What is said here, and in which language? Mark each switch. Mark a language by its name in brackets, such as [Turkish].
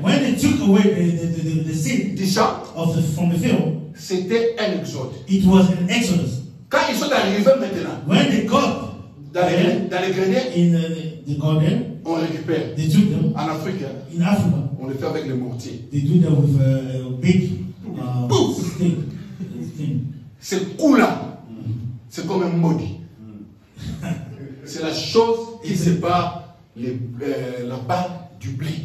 [English] When they took away the seed [French] du champ, [English] from the field, [French] c'était un exode. [English] it was an exodus. [French] Quand ils sont arrivés maintenant [English] When they got [French] dans les greniers, [English] in the garden, [French] on récupère. [English] they took them. [French] En Afrique, hein, [English] In Africa, [French] on le fait avec les mortiers. [English] they do that with a big thing. [French] Ce coup-là, c'est comme un maudit. C'est la chose qui sépare la balle du blé.